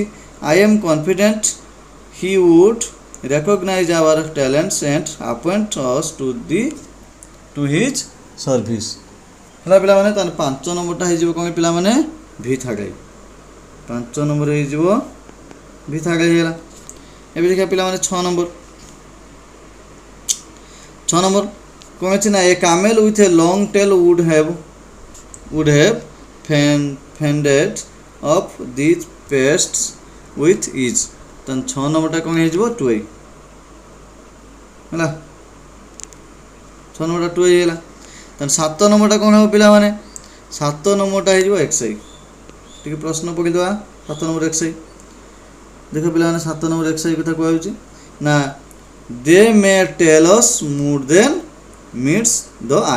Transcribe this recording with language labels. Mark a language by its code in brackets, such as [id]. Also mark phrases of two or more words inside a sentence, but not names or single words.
[en] I am confident he would recognize our talents and appoint us to his service। [or] ହେଲା ପିଲାମାନେ, ତାହେଲେ ପାଞ୍ଚ ନମ୍ବରଟା ହେଇଯିବ କ'ଣ ପିଲାମାନେ? [en] V third. [or] ପାଞ୍ଚ ନମ୍ବର ହେଇଯିବ [en] V third [or] ହେଇଗଲା। ଏବେ ଦେଖିବା ପିଲାମାନେ ଛଅ ନମ୍ବର କ'ଣ ଅଛି ନା? [en] a camel with a long tail would have fended off these pests with ease। [or] ତାହେଲେ ଛଅ ନମ୍ବରଟା କ'ଣ ହେଇଯିବ? ଟୁଇ ହେଲା। ଛଅ ନମ୍ବରଟା ଟୁଇ ହେଇଗଲା। ତାହେଲେ ସାତ ନମ୍ବରଟା କ'ଣ ହେବ ପିଲାମାନେ? ସାତ ନମ୍ବରଟା ହେଇଯିବ ଏକ୍ସାଇ। ଟିକେ ପ୍ରଶ୍ନ ପକାଇଦେବା। ସାତ ନମ୍ବର ଏକ୍ସାଇ ଦେଖ ପିଲାମାନେ, ସାତ ନମ୍ବର ଏକ୍ସାଇ କଥା କୁହାଯାଉଛି ନା [en] they may tell us more than meets the eye.